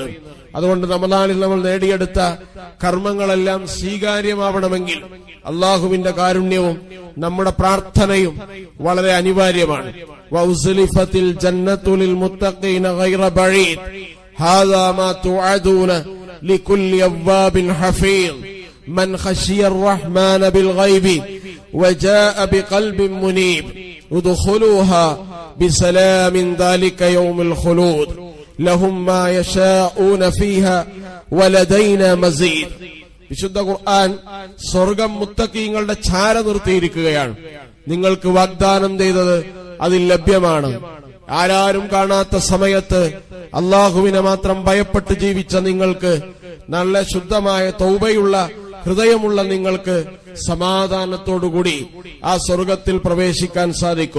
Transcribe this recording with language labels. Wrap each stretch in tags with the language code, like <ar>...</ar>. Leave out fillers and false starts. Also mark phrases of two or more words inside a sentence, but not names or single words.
<ml>അതുകൊണ്ട് റമളാനിൽ നമ്മൾ നേടിയെടുത്ത കർമ്മങ്ങളെല്ലാം സ്വീകാര്യമാവണമെങ്കിൽ അള്ളാഹുവിന്റെ കാരുണ്യവും നമ്മുടെ പ്രാർത്ഥനയും വളരെ അനിവാര്യമാണ്.</ml> <ar>وأزلفت الجنة للمتقين غير بعيد هذا ما توعدون لكل أواب حفيظ من خشي الرحمن بالغيب وجاء بقلب منيب ادخلوها بسلام ذلك يوم الخلود لهم ما يشاءون فيها ولدينا مزيد.</ar> <ml>വിശുദ്ധ ഖുർആൻ സ്വർഗ്ഗം മുത്തഖീങ്ങളുടെ ഛായ നിർത്തിയിരിക്കുകയാണ്. നിങ്ങൾക്ക് വാഗ്ദാനം ചെയ്തത് അതിൽ ലഭ്യമാണ്. ആരാരും കാണാത്ത സമയത്ത് അള്ളാഹുവിനെ മാത്രം ഭയപ്പെട്ട് ജീവിച്ച നിങ്ങൾക്ക്, നല്ല ശുദ്ധമായ തൗബയുള്ള ഹൃദയമുള്ള നിങ്ങൾക്ക് സമാധാനത്തോടുകൂടി ആ സ്വർഗത്തിൽ പ്രവേശിക്കാൻ സാധിക്കും.</ml>